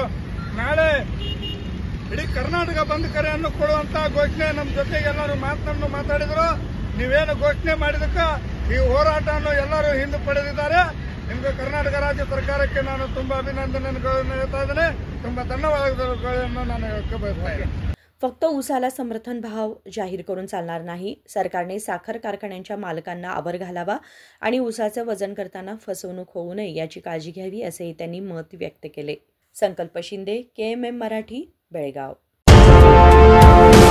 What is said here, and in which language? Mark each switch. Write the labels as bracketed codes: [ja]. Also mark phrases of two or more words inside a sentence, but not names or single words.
[kn] ನಾಳೆ ಇಡೀ ಕರ್ನಾಟಕ ಬಂದ್ ಕರೆಯನ್ನು ಕೊಡುವಂತ ಘೋಷಣೆ ನಮ್ಮ ಜೊತೆಗೆ ಎಲ್ಲರೂ ಮಾತನ್ನು ಮಾತಾಡಿದ್ರು। ನೀವೇನು ಘೋಷಣೆ ಮಾಡಿದಕ್ಕ ಈ ಹೋರಾಟವನ್ನು ಎಲ್ಲರೂ ಹಿಂದೆ ಪಡೆದಿದ್ದಾರೆ। ನಿಮಗೆ ಕರ್ನಾಟಕ ರಾಜ್ಯ ಸರ್ಕಾರಕ್ಕೆ ನಾನು ತುಂಬಾ ಅಭಿನಂದನೆಗಳನ್ನು ಹೇಳ್ತಾ ಇದ್ದೇನೆ, ತುಂಬಾ ಧನ್ಯವಾದಗಳನ್ನು ನಾನು ಹೇಳಕ್ಕೆ ಬಯಸ್ತಾ ಇದ್ದೇನೆ। [mr] फक्त ऊसाला समर्थन भाव जाहीर करून चालणार नाही। सरकारने साखर कारखान्यांच्या मालकांना आवर घालावा आणि ऊसाचे वजन करताना फसवणूक होऊ नये याची काळजी घ्यावी असेही त्यांनी मत व्यक्त केले। संकल्प शिंदे, KMM मराठी, बेळगाव।